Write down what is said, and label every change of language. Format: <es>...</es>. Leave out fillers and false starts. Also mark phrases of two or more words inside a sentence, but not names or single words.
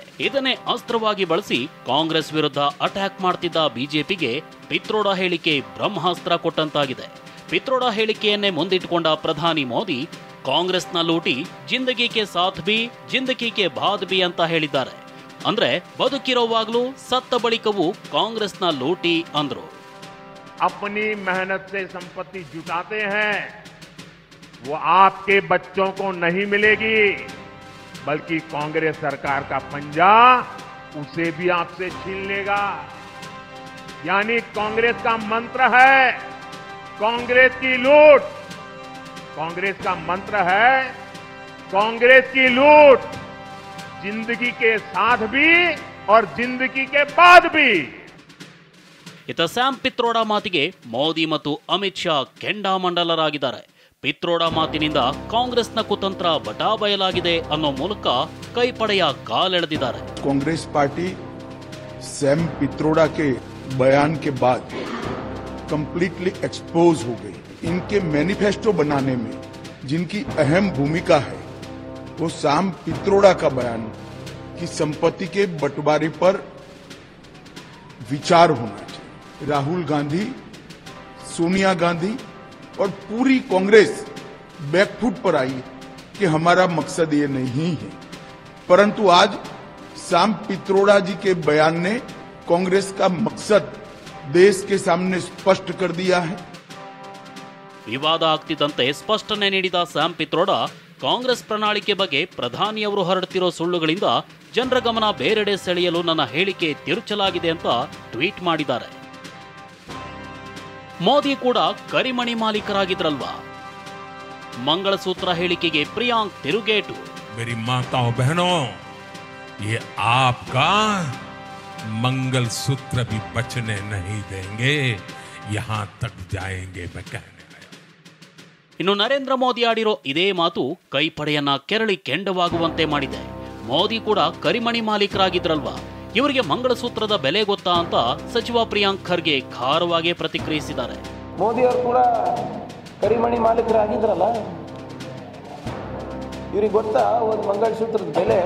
<kn>ಇದನ್ನೇ ಅಸ್ತ್ರವಾಗಿ ಬಳಸಿ ಕಾಂಗ್ರೆಸ್ ವಿರುದ್ಧ ಅಟ್ಯಾಕ್ ಮಾಡ್ತಿದ್ದ ಬಿಜೆಪಿಗೆ ಪಿತ್ರೋಡಾ ಹೇಳಿಕೆ ಬ್ರಹ್ಮಾಸ್ತ್ರ ಕೊಟ್ಟಂತಾಗಿದೆ. ಪಿತ್ರೋಡಾ ಹೇಳಿಕೆಯನ್ನೇ ಮುಂದಿಟ್ಟುಕೊಂಡ ಪ್ರಧಾನಿ ಮೋದಿ ಕಾಂಗ್ರೆಸ್ನ ಲೂಟಿ</kn> <hi>जिंदगी के साथ भी जिंदगी के बाद भी</hi> <kn>ಅಂತ ಹೇಳಿದ್ದಾರೆ. ಅಂದ್ರೆ ಬದುಕಿರೋವಾಗ್ಲೂ ಸತ್ತ ಬಳಿಕವೂ ಕಾಂಗ್ರೆಸ್ನ ಲೂಟಿ ಅಂದ್ರು.</kn> <hi>अपनी मेहनत से संपत्ति जुटाते हैं, वो आपके बच्चों को नहीं मिलेगी, बल्कि कांग्रेस सरकार का पंजा उसे भी आपसे छीन लेगा. यानी कांग्रेस का मंत्र है कांग्रेस की लूट. कांग्रेस का मंत्र है कांग्रेस की लूट, जिंदगी के साथ भी और जिंदगी के बाद भी.</hi> <kn>ಇತ ಸ್ಯಾಮ್ ಪಿತ್ರೋಡಾ ಮಾತಿಗೆ ಮೋದಿ ಮತ್ತು ಅಮಿತ್ ಶಾ ಕೆಂಡಾಮಂಡಲರಾಗಿದ್ದಾರೆ. ಪಿತ್ರೋಡಾ ಮಾತಿನಿಂದ ಕಾಂಗ್ರೆಸ್ನ ಕುತಂತ್ರ ಬಟಾಬಯಲಾಗಿದೆ ಅನ್ನೋ ಮೂಲಕ ಕೈಪಡೆಯ ಕಾಲೆಳೆದಿದ್ದಾರೆ.</kn> <hi>कांग्रेस पार्टी सैम पित्रोडा के बयान के बाद</hi> <en>completely expose</en> <hi>हो गई. इनके मैनिफेस्टो बनाने में जिनकी अहम भूमिका है वो सैम पित्रोडा का बयान कि संपत्ति के बंटवारे पर विचार होना चाहिए. राहुल गांधी, सोनिया गांधी और पूरी कांग्रेस बैकफुट पर आई कि हमारा मकसद ये नहीं है, परंतु आज साम पित्रोड़ा जी के बयान ने कांग्रेस का मकसद देश के सामने स्पष्ट कर दिया है।</hi> <kn>ವಿವಾದ ಆಗ್ತಿದ್ದಂತೆ ಸ್ಪಷ್ಟನೆ ನೀಡಿದ ಸ್ಯಾಮ್ ಪಿತ್ರೋಡಾ ಕಾಂಗ್ರೆಸ್ ಪ್ರಣಾಳಿಕೆ ಬಗ್ಗೆ ಪ್ರಧಾನಿಯವರು ಹರಡುತ್ತಿರೋ ಸುಳ್ಳುಗಳಿಂದ ಜನರ ಗಮನ ಬೇರೆಡೆ ಸೆಳೆಯಲು ನನ್ನ ಹೇಳಿಕೆ ತಿರುಚಲಾಗಿದೆ ಅಂತ ಟ್ವೀಟ್ ಮಾಡಿದ್ದಾರೆ. ಮೋದಿ ಕೂಡ ಕರಿಮಣಿ ಮಾಲೀಕರಾಗಿದ್ರಲ್ವಾ? ಮಂಗಳಸೂತ್ರ ಹೇಳಿಕೆಗೆ ಪ್ರಿಯಾಂಕ್ ತಿರುಗೇಟು.</kn> <hi>मेरी माताओं बहनों, ये आपका मंगलसूत्र भी बचने नहीं देंगे, यहां तक जाएंगे मैं कहने.</hi> <kn>ಇನ್ನು ನರೇಂದ್ರ ಮೋದಿ ಆಡಿರೋ ಇದೇ ಮಾತು ಕೈಪಡೆಯನ್ನ ಕೆರಳಿ ಕೆಂಡವಾಗುವಂತೆ ಮಾಡಿದೆ. ಮೋದಿ ಕೂಡ ಕರಿಮಣಿ ಮಾಲೀಕರಾಗಿದ್ರಲ್ವಾ, ಇವರಿಗೆ ಮಂಗಳಸೂತ್ರದ ಬೆಲೆ ಗೊತ್ತಾ ಅಂತ ಸಚಿವ ಪ್ರಿಯಾಂಕ್ ಖರ್ಗೆ ಖಾರವಾಗಿ ಪ್ರತಿಕ್ರಿಯಿಸಿದ್ದಾರೆ. ಮೋದಿ ಅವರು ಕೂಡ ಕರಿಮಣಿ ಮಾಲೀಕರಾಗಿದ್ರಲ್ಲ, ಇವ್ರಿಗೆ ಗೊತ್ತಾ ಒಂದು ಮಂಗಳಸೂತ್ರದ ಬೆಲೆ?</kn>